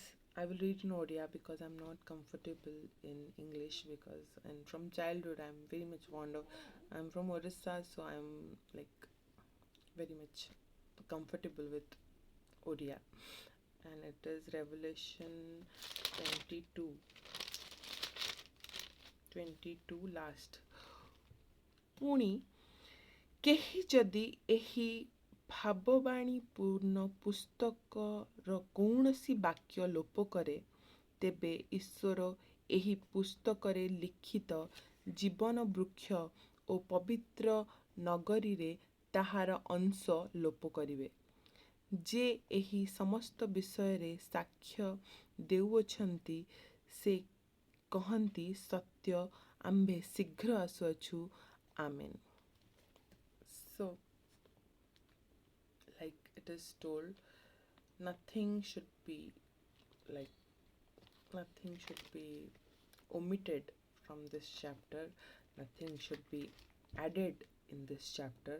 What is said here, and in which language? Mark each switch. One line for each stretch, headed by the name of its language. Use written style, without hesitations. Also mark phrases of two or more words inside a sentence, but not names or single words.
English: I will read in Odia because I'm not comfortable in English because and from childhood I'm very much fond of. I'm from Orissa, so I'm like very much comfortable with Odia. And it is Revelation 22. 22 last.
Odia: ପୁଣି କେହି ଯଦି ଏହି ଭାବବାଣୀପୂର୍ଣ୍ଣ ପୁସ୍ତକର କୌଣସି ବାକ୍ୟ ଲୋପ କରେ ତେବେ ଈଶ୍ୱର ଏହି ପୁସ୍ତକରେ ଲିଖିତ ଜୀବନ ବୃକ୍ଷ ଓ ପବିତ୍ର ନଗରୀରେ ତାହାର ଅଂଶ ଲୋପ କରିବେ। ଯେ ଏହି ସମସ୍ତ ବିଷୟରେ ସାକ୍ଷ୍ୟ ଦେଉଅଛନ୍ତି ସେ କହନ୍ତି ସତ୍ୟ ଆମ୍ଭେ ଶୀଘ୍ର ଆସୁଅଛୁ ଆମେନ୍।
English: So like it is told, nothing should be like nothing should be omitted from this chapter, nothing should be added in this chapter.